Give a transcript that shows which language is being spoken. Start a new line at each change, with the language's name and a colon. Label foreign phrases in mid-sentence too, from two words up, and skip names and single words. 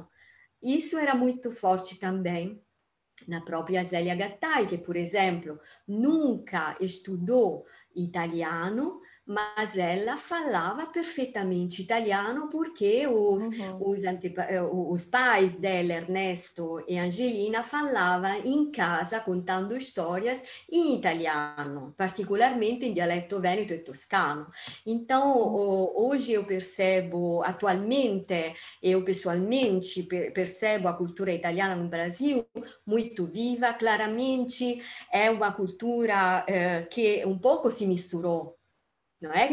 Portuguese: Isso era muito forte também na própria Zélia Gattai, que, por exemplo, nunca estudou italiano, mas ela falava perfeitamente italiano porque os pais dela, Ernesto e Angelina, falavam em casa contando histórias em italiano, particolarmente em
Italian: dialetto veneto e toscano.
Portuguese: Então, hoje eu percebo, atualmente, eu pessoalmente percebo a cultura italiana no Brasil muito viva, claramente é uma cultura que um pouco se misturou. Não é que